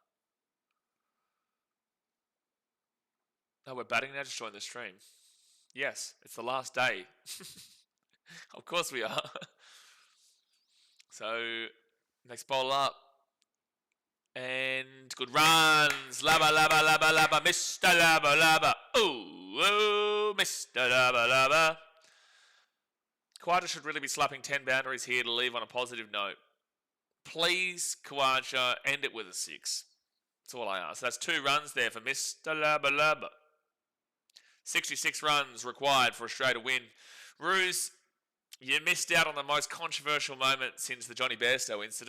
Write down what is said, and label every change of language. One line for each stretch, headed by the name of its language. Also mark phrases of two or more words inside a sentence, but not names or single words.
English: Oh, we're batting now. Just join the stream. Yes, it's the last day. Of course we are. So, next bowler up. And good runs. Labba, labba, labba, labba. Mr. Labba, labba. Ooh, Mr. Labba, labba. Khawaja should really be slapping 10 boundaries here to leave on a positive note. Please, Khawaja, end it with a 6. That's all I ask. That's 2 runs there for Mr. Labba, labba. 66 runs required for Australia to win. Ruse, you missed out on the most controversial moment since the Johnny Bairstow incident.